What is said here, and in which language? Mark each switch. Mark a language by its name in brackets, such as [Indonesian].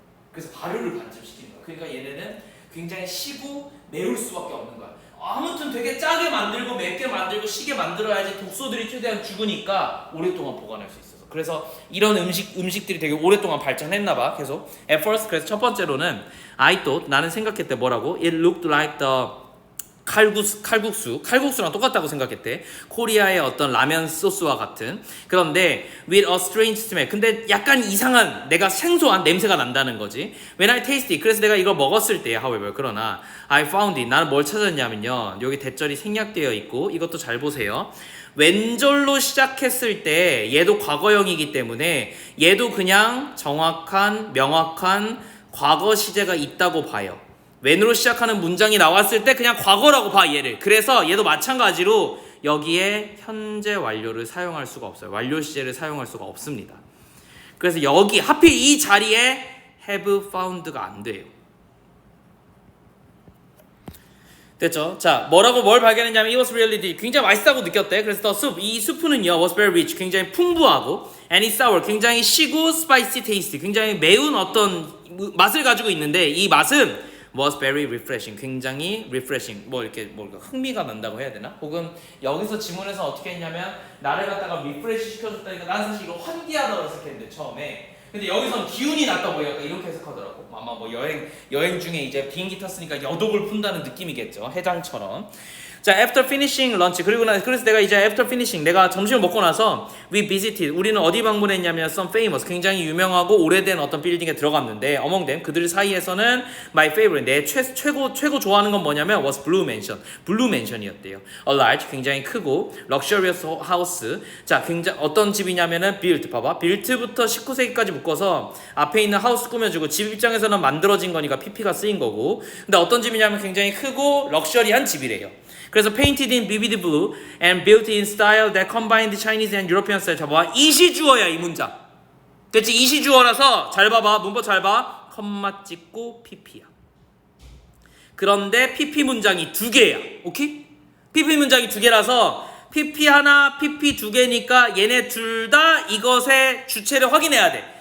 [Korean] 그래서 발효를 반쯤시키는 거야. 그러니까 얘네는 굉장히 시고 매울 수밖에 없는 거야. 아무튼 되게 짜게 만들고 맵게 만들고 시게 만들어야지 독소들이 최대한 죽으니까 오랫동안 보관할 수 있어서. 그래서 이런 음식들이 되게 오랫동안 발전했나 봐. 계속. [English] At first, [Korean] 그래서 첫 번째로는 [English] I thought, [Korean] 나는 생각했대. 뭐라고? [English] It looked like the [Korean] 칼국수랑 똑같다고 생각했대. 코리아의 어떤 라면 소스와 같은. 그런데 [English] with a strange smell. [Korean] 근데 약간 이상한, 내가 생소한 냄새가 난다는 거지. [English] When I tasted it. [Korean] 그래서 내가 이걸 먹었을 때, [English] however, [Korean] 그러나 [English] I found it. [Korean] 나는 뭘 찾았냐면요. 여기 대절이 생략되어 있고 이것도 잘 보세요. 왼절로 시작했을 때 얘도 과거형이기 때문에 얘도 그냥 정확한, 명확한 과거 시제가 있다고 봐요. when으로 시작하는 문장이 나왔을 때 그냥 과거라고 봐, 얘를. 그래서 얘도 마찬가지로 여기에 현재 완료를 사용할 수가 없어요. 완료 시제를 사용할 수가 없습니다. 그래서 여기 하필 이 자리에 have found가 안 돼요. 됐죠? 자, 뭘 발견했냐면 [English] it was really delicious. [Korean] 굉장히 맛있다고 느꼈대. 그래서 [English] the soup, [Korean] 이 수프는요 [English] was very rich. [Korean] 굉장히 풍부하고 [English] and it's sour. [Korean] 굉장히 시고 [English] spicy taste. [Korean] 굉장히 매운 어떤 맛을 가지고 있는데 이 맛은 [English] was very refreshing. [Korean] 굉장히 refreshing. 뭐 이렇게 흥미가 난다고 해야 되나? 혹은 여기서 지문에서 어떻게 했냐면 나를 갖다가 리프레시 시켜줬다니까 난 사실 이거 환기하다고 생각했는데 처음에 근데 여기선 기운이 났다 뭐 약간 이렇게 해석하더라고. 아마 뭐 여행 중에 이제 비행기 탔으니까 여독을 푼다는 느낌이겠죠. 해장처럼. 자, [English] after finishing lunch [Korean] 그래서 내가 이제 after finishing 내가 점심을 먹고 나서 [English] we visited [Korean] 우리는 어디 방문했냐면 [English] some famous [Korean] 굉장히 유명하고 오래된 어떤 빌딩에 들어갔는데 [English] among them [Korean] 그들 사이에서는 [English] my favorite [Korean] 내 최고 좋아하는 건 뭐냐면 [English] was blue mansion [Korean] 이었대요. [English] a large [Korean] 굉장히 크고 [English] luxurious house. [Korean] 자, 굉장히 어떤 집이냐면은 built 봐봐 built부터 19세기까지 묶어서 앞에 있는 하우스 꾸며주고 집 입장에서는 만들어진 거니까 PP가 쓰인 거고 근데 어떤 집이냐면 굉장히 크고 럭셔리한 집이래요. [English] 그래서 painted in vivid blue and built in style that combined Chinese and European style. [Korean] 봐봐 이시주어야 이 문장. 됐지? 이시주어라서 잘 봐봐 문법 잘 봐. 컴마 찍고 PP야. 그런데 PP 문장이 두 개야. 오케이? PP 문장이 두 개라서 PP 하나, PP 두 개니까 얘네 둘 다 이것의 주체를 확인해야 돼.